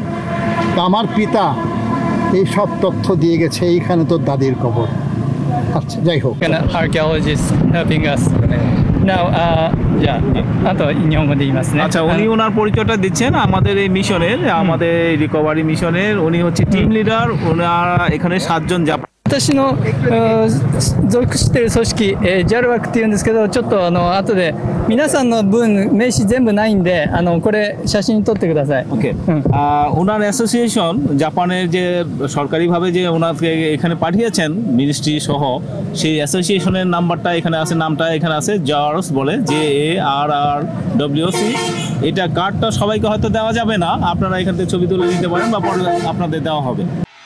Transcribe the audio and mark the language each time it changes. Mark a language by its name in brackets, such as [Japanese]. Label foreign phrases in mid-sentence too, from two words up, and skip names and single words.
[Bangla] তা আমার পিতা এই সব তথ্য দিয়ে গেছে, এইখানে তো দাদির কবর। আচ্ছা, যাই হোক। আচ্ছা, উনি ওনার পরিচয়টা দিচ্ছেন আমাদের এই মিশনের, আমাদের রিকভারি মিশনের। উনি হচ্ছে টিম লিডার। ওনারা এখানে 7 জন জাপান। [Japanese] 私の属している組織、JALWAC っていうんですけど、ちょっと後で皆さんの分名刺全部ないんでこれ写真撮ってください。 [Bangla] ওকে। ওনার অ্যাসোসিয়েশন, জাপানের যে সরকারিভাবে যে ওনাকে এখানে পাঠিয়েছেন মিনিস্ট্রি সহ, সেই অ্যাসোসিয়েশনের নাম্বারটা এখানে আছে, নামটা এখানে আছে, জার্স বলে, JARRWC। এটা কার্ডটা সবাইকে হয়তো দেওয়া যাবে না, আপনারা এখান থেকে ছবি তুলে নিতে পারেন বা পরে আপনাদের দেওয়া হবে।